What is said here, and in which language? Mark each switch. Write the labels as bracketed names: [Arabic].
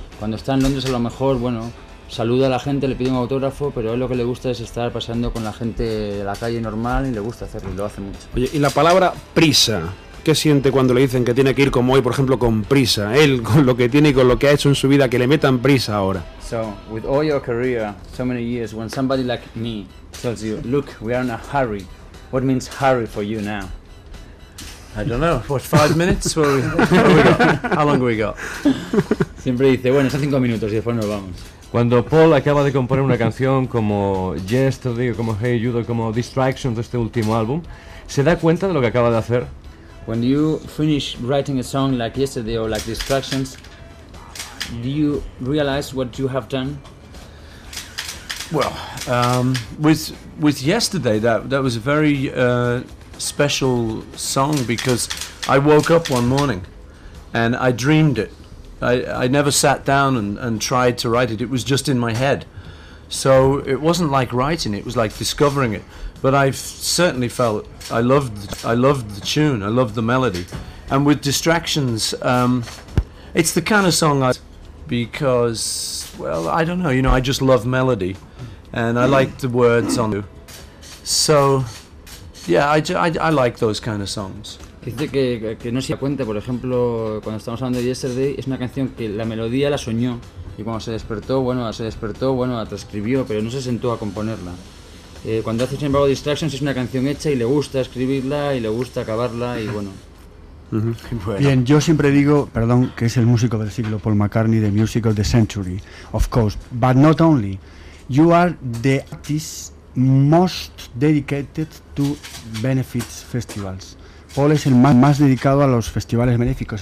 [Spanish] Cuando está en Londres a lo mejor, bueno, saluda a la gente, le pide un autógrafo, pero a él lo que le gusta es estar paseando con la gente de la calle normal y le gusta hacerlo y lo hace mucho. Oye, y la palabra prisa, ¿qué siente cuando le dicen que tiene que ir como hoy, por ejemplo, con prisa? Él, con lo que tiene y con lo que ha hecho en su vida, que le metan prisa ahora. [English] So, with all your career, so many years, when somebody like me tells you, look, we are in a hurry, what means hurry for you now? I don't know, what, 5 minutes? How long have we got? [Spanish] Siempre dice, bueno, son 5 minutos y después nos vamos. Cuando Paul acaba de componer una canción como Yesterday, como Hey Jude, como Distraction de este último álbum, ¿se da cuenta de lo que acaba de hacer? [English] When you finish writing a song like Yesterday or like Distractions, do you realize what you have done? Well, with Yesterday, that was a very special song because I woke up one morning and I dreamed it. I never sat down and tried to write it. It was just in my head. So it wasn't like writing, it was like discovering it. But I certainly felt I loved the tune, I loved the melody. And with Distractions, it's the kind of song I... Because, well, I don't know, you know, I just love melody. And I like the words on it. So, yeah, I like those kind of songs. [Spanish] Dice que no se da cuenta, por ejemplo, cuando estamos hablando de Yesterday, es una canción que la melodía la soñó. Y cuando se despertó, la transcribió, pero no se sentó a componerla. Cuando hace, sin embargo, Distractions, es una canción hecha y le gusta escribirla y le gusta acabarla y bueno. Mm-hmm. Bien, yo siempre digo, perdón, que es el músico del siglo, Paul McCartney, [English] the music of the century, of course. But not only. You are the artist most dedicated to benefits festivals. [Spanish] Paul es el más dedicado a los festivales benéficos.